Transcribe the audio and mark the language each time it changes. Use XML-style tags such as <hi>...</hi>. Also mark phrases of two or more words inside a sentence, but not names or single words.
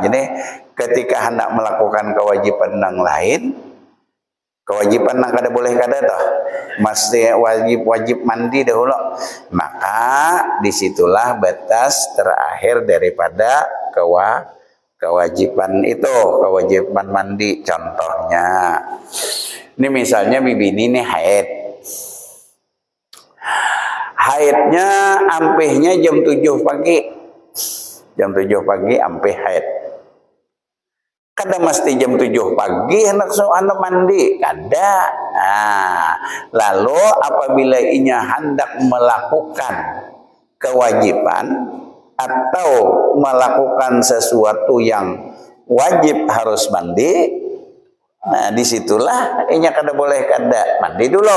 <id>Jadi ketika hendak melakukan kewajiban yang lain, kewajiban yang</id> <bjn>kada boleh kada toh,</bjn> <id>mesti wajib mandi dahulu. Maka disitulah batas terakhir daripada kewajiban itu, kewajiban mandi. Contohnya, ini misalnya bibi ini haid.</id> <bjn>Haidnya ampehnya jam 7 pagi. Jam 7 pagi ampeh haid. Kada mesti jam 7 pagi hendak mandi, kada.</bjn> <id>Nah, lalu apabila inya hendak melakukan kewajiban atau melakukan sesuatu yang wajib harus mandi, nah disitulah</id> <bjn>inya kada boleh kada mandi</bjn> <id>dulu.</id>